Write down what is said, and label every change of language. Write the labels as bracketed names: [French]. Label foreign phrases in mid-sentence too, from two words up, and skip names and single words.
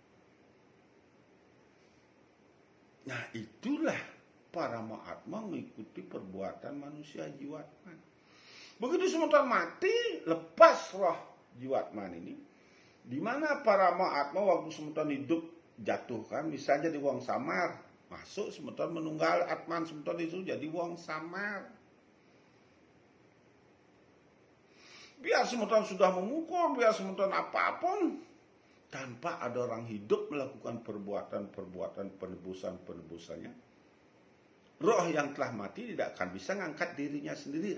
[Indonesian] Nah itulah para atma mengikuti perbuatan manusia jiwatman. Begitu semeton mati, lepas roh jiwatman ini, di mana para atma waktu semeton hidup jatuhkan, bisa jadi [Javanese] wong samar, [Indonesian] masuk semeton menunggal atman semeton itu jadi [Javanese] wong samar. [Indonesian] Biar semeton sudah memukul, biar semeton apapun, tanpa ada orang hidup melakukan perbuatan-perbuatan penebusannya, roh yang telah mati tidak akan bisa ngangkat dirinya sendiri.